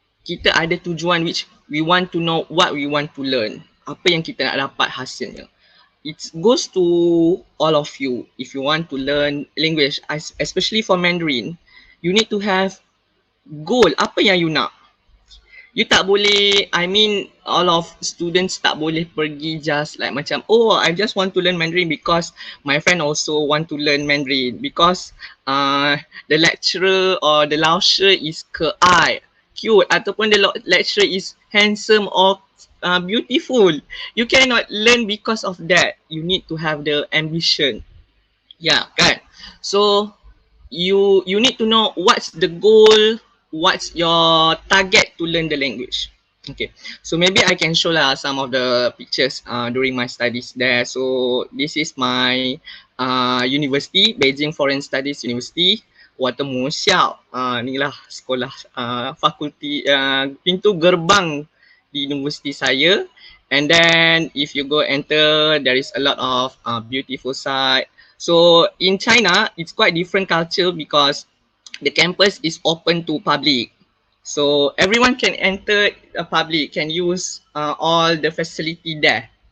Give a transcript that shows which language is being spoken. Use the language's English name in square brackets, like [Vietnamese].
[Malay] kita ada tujuan [English] which we want to know what we want to learn. [Malay] Apa yang kita nak dapat hasilnya. [English] It goes to all of you. If you want to learn language, especially for Mandarin, you need to have goal. [Malay] Apa yang you nak? [English] You [Malay] tak boleh, [English] I mean all of students tak boleh pergi just like [Malay] macam, [English] oh I just want to learn Mandarin because my friend also want to learn Mandarin because the lecturer or the [Chinese] 老师 [English] is [Chinese] 可爱, [English] cute, [Malay] ataupun [English] the lecturer is handsome or beautiful. You cannot learn because of that. You need to have the ambition. Yeah, [Malay] kan? [English] So you need to know what's the goal, what's your target to learn the language. Okay, so maybe I can show lah some of the pictures during my studies there. So this is my university, Beijing Foreign Studies University. [Chinese] 我的母校, [Malay] ni lah sekolah fakulti, pintu gerbang di universiti saya. [English] And then if you go enter, there is a lot of beautiful sight. So in China, it's quite different culture because the campus is open to public. So everyone can enter a public, can use all the facility there.